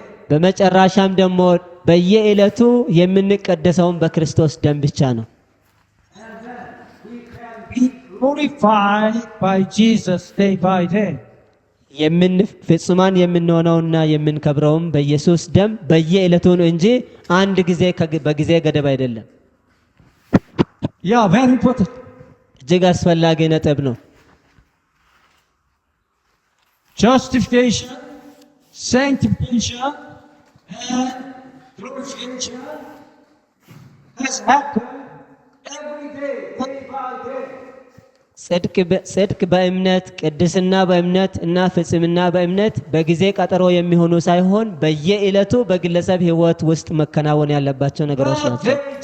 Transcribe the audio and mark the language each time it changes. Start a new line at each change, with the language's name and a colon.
Amharic: በመጨረሻም ደግሞ በየዕለቱ የምንቀደሰውን በክርስቶስ ደም ብቻ ነው።
English: And then we can be glorified by Jesus day by day.
Amharic: ፍጹማን የምንሆነውና የምንከብረውም በኢየሱስ ደም በየዕለቱ ነው እንጂ አንድ ጊዜ በጊዜ ገደብ አይደለም።
English: Yeah, very important.
Amharic: እጅግ አስፈላጊ ነጥብ ነው።
English: Justification, sanctification, and glorification has happened every day, day by day.
Amharic: ጽድቅ በእምነት ቅድስና በእምነት እና ፍጽምና በእምነት በጊዜ ቀጠሮ የሚሆኑ ሳይሆን በየዕለቱ በግለሰብ ሕይወት ውስጥ መከናወን ያለባቸው ነገሮች ናቸው።